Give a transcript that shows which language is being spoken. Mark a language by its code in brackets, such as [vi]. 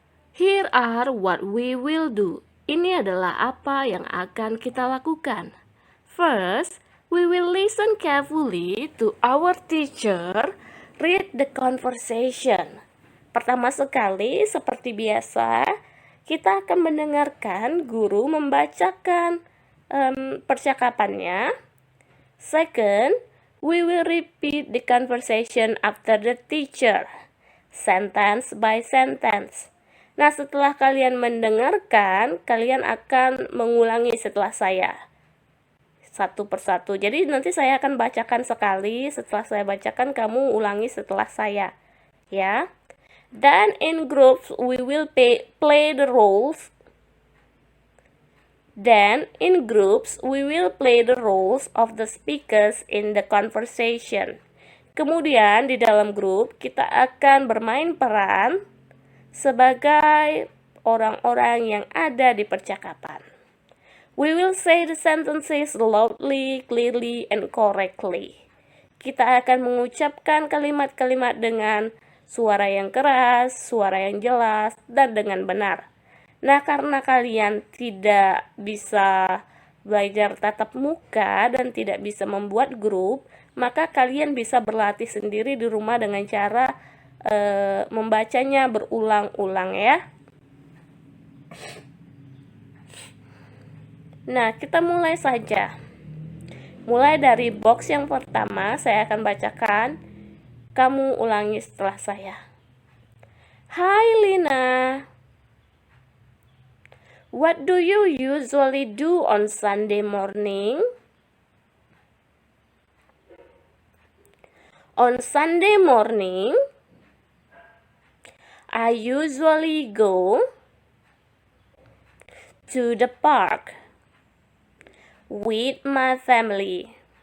[en] Here are what we will do. [id] Ini adalah apa yang akan kita lakukan. [en] First, we will listen carefully to our teacher read the conversation. [id] Pertama sekali, seperti biasa, kita akan mendengarkan guru membacakan percakapannya. [en] Second, we will repeat the conversation after the teacher, sentence by sentence. [id] Nah, setelah kalian mendengarkan, kalian akan mengulangi setelah saya, satu persatu. Jadi nanti saya akan bacakan sekali, setelah saya bacakan, kamu ulangi setelah saya, ya. [en] Then in groups, we will play the roles. Then, in groups, we will play the roles of the speakers in the conversation. [id] Kemudian, di dalam grup, kita akan bermain peran sebagai orang-orang yang ada di percakapan. [en] We will say the sentences loudly, clearly, and correctly. [id] Kita akan mengucapkan kalimat-kalimat dengan suara yang keras, suara yang jelas, dan dengan benar. Nah, karena kalian tidak bisa belajar tatap muka dan tidak bisa membuat grup, maka kalian bisa berlatih sendiri di rumah dengan cara membacanya berulang-ulang ya. Nah, kita mulai saja. Mulai dari box yang pertama, saya akan bacakan. Kamu ulangi setelah saya. [en] Hi Lina. What do you usually do on Sunday morning? On Sunday morning, I usually go to the park with my family.